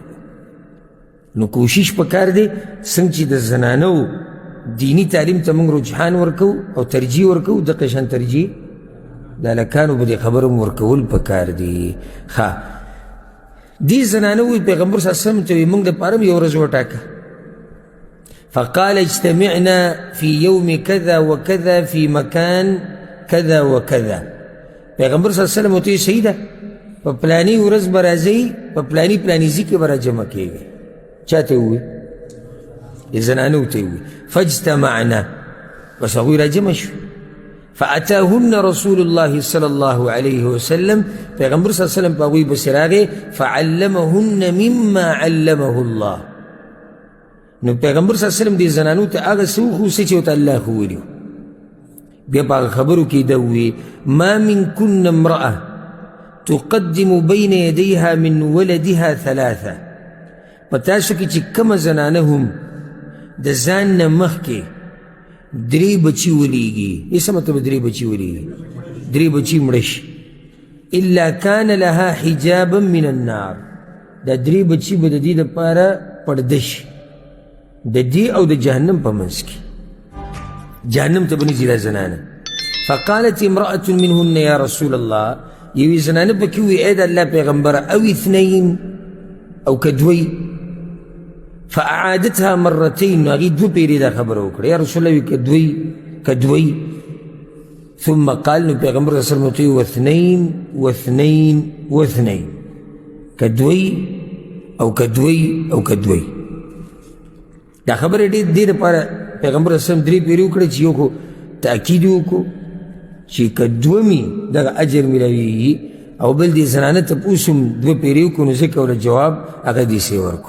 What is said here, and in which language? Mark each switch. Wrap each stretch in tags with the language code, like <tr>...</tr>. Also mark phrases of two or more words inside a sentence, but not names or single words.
<ps>نو کوشش پکار دی څنګه چې د زنانو دینی تعلیم ته موږ رجحان ورکو او ترجیح ورکو، دغه شان ترجیح د هلکانو به دې خبره ورکول پکار دي. ښه دې زنانه وویل پیغمبر</ps> <ar>صلی الله علیه وسلم</ar> <ps>ته وایي موږ دپاره هم یو ورځ وټاکه.</ps> <ar>فقال اجتمعنا في يوم كذا وكذا في مكان كذا وكذا.</ar> <ps>پیغمبر</ps> <ar>صلی الله علیه وسلم</ar> <ps>ورته وایي صحیح ده، په پلاني ورځ به راځئ، په پلاني ځای کې به راجمع کېږئ. چا ته ووایي؟ زنانو ته ووایي. فاجتمعنا، بس هغوی راجمع شو.</ps> <ar>فأتاهن رسول الله صلى الله عليه وسلم،</ar> <ps>پیغمبر</ps> <ar>صلی الله علیه وسلم</ar> <ps>په هغوی پسې راغی.</ps> <ar>فعلمهن مما علمه الله.</ar> <ps>نو پیغمبر</ps> <ar>صلی الله علیه وسلم</ar> <ps>دې زنانو ته هغه څه وښوڅه چې ورته الله ښوولي وو. بیا په هغه خبرو کې ده ووایي</ps> <ar>ما منکن امرأة تقدم بین یدیها من ولدها ثلاثة.</ar> <ps>په تاسو کې چې کومه زنانه هم د ځان نه مخکې درې بچي ولیږي، یې څه مطلب درې بچي ولیږي؟ درې بچي مړه شي.</ps> <ar>الا کان لها حجابا من النار،</ar> <ps>دا درې بچي به د دې دپاره پرده شي د دې او د جهنم په منځ کې، جهنم ته به نه ځي دا زنانه.</ps> <ar>فقالت امرأة منهن یا رسول الله،</ar> <ps>یوې زنانه پکې ووایي ای د الله پیغمبره او اثنین او که دوی.</ps> <ar>فاعادتها مرتين،</ar> <ps>هغې دوه پیرې دا خبره وکړه</ps> <ar>یا رسول الله</ar> <ps>که دوی.</ps> <ar>ثم قال،</ar> <ps>نو پیغمبر</ps> <ar>صلی الله علیه وسلم</ar> <ps>ورته ووایي</ps> <ar>واثنین واثنین واثنین،</ar> <ps>که دوی او که دوی او که دوی. دا خبره دې دپاره پیغمبر</ps> <ar>صلی الله علیه وسلم</ar> <ps>درې پیرې وکړه چې یو خو تأکید وکړو چې که دوه مې دغه اجر میلاویږي، او بل دې زنانه تپوس هم دوه پیرې وکړو، نو ځکه وله جواب هغه داسې ورکړو.</ps>